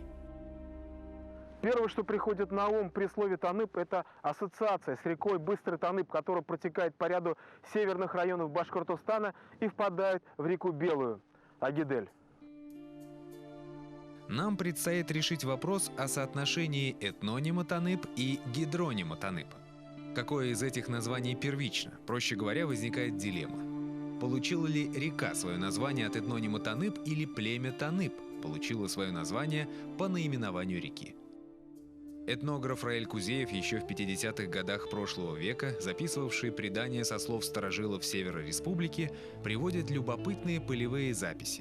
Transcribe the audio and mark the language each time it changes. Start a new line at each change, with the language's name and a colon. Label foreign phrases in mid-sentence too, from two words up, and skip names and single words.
Russian: Первое, что приходит на ум при слове Танып, это ассоциация с рекой Быстрый Танып, которая протекает по ряду северных районов Башкортостана и впадает в реку Белую, Агидель. Нам предстоит решить вопрос о соотношении этнонима Танып и гидронима Танып. Какое из этих названий первично? Проще говоря, возникает дилемма. Получила ли река свое название от этнонима Танып или племя Танып получило свое название по наименованию реки? Этнограф Раэль Кузеев еще в 50-х годах прошлого века, записывавший предания со слов старожилов Севера Республики, приводит любопытные полевые записи.